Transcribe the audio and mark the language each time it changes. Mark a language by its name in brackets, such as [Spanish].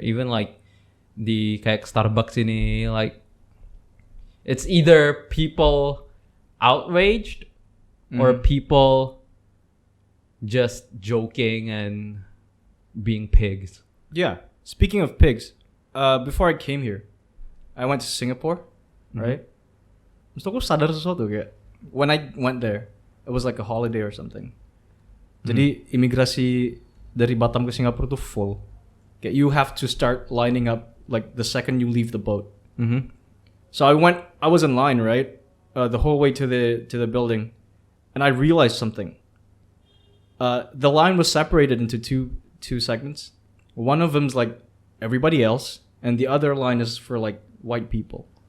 [English] Even like the kayak Starbucks ini, like it's either people outraged or people just joking and being pigs. Yeah. Speaking of pigs, before I came here, I went to Singapore, right? [Indonesian] Gusto ko sadar sesuatu kayak [English] when I went there, it was like a holiday or something. [Indonesian] Jadi imigrasi dari Batam ke Singapore tuh full. [English] Kayak you have to start lining up like the second you leave the boat. Mm-hmm. So I was in line, right? The whole way to the building, and I realized something. The line was separated into two segments. One of them's like everybody else, and the other line is for like white people.